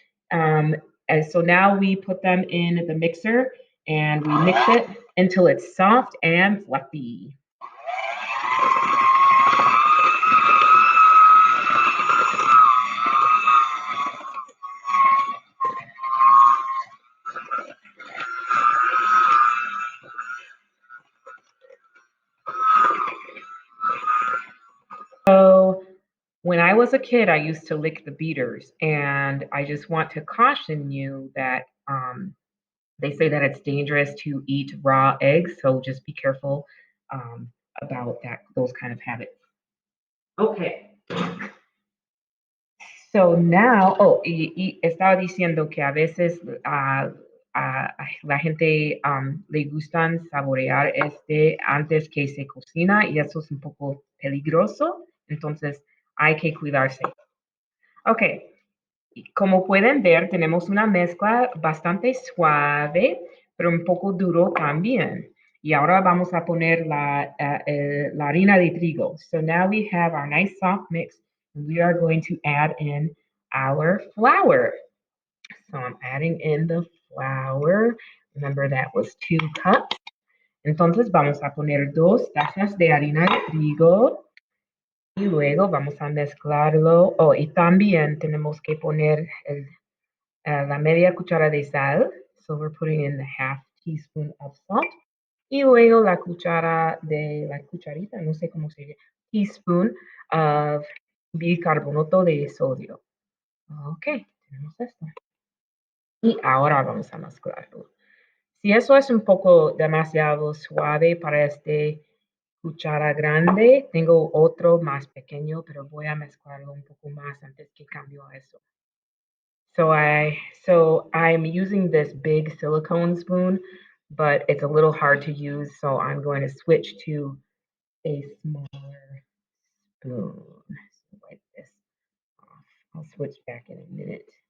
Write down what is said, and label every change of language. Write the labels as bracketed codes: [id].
[en] And so now we put them in the mixer and we mix it until it's soft and fluffy. So when I was a kid, I used to lick the beaters, and I just want to caution you that they say that it's dangerous to eat raw eggs, so just be careful um, about those kind of habits. Okay. So now, [es] y estaba diciendo que a veces la gente le gustan saborear antes que se cocina y eso es un poco peligroso, entonces hay que cuidarse. Ok, como pueden ver, tenemos una mezcla bastante suave, pero un poco duro también. Y ahora vamos a poner la harina de trigo. [en] So now we have our nice soft mix. And we are going to add in our flour. So I'm adding in the flour. Remember that was 2 cups. [es] Entonces vamos a poner 2 tazas de harina de trigo. Y luego vamos a mezclarlo. Oh, y también tenemos que poner la media cuchara de sal. [en] So we're putting in the half teaspoon of salt. [es] Y luego la cucharita, no sé cómo se dice, [en] teaspoon of [es] bicarbonato de sodio. Ok, tenemos esto. Y ahora vamos a mezclarlo. Si eso es un poco demasiado suave para este cuchara grande, tengo otro más pequeño, pero voy a mezclarlo un poco más antes que cambio a eso. [en] So I'm using this big silicone spoon, but it's a little hard to use, so I'm going to switch to a smaller spoon. So wipe this off. I'll switch back in a minute.